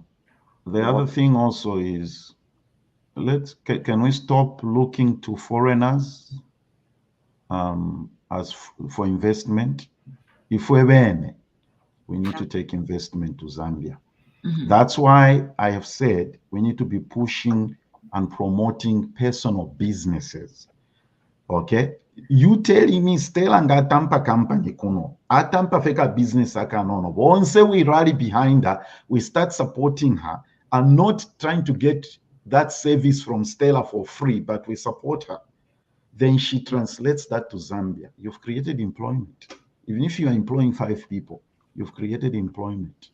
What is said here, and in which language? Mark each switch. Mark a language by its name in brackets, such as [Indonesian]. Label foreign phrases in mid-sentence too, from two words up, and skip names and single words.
[English] The other thing also is, can we stop looking to foreigners as for investment? If we need to take investment to Zambia. That's why I have said we need to be pushing and promoting personal businesses. Okay, you telling me Stella and [Bemba] Atampa company kuno, Atampa feka business akanono. [English] Once we rally behind her, we start supporting her and not trying to get that service from Stella for free, but we support her. Then she translates that to Zambia. You've created employment. Even if you are employing 5 people, you've created employment.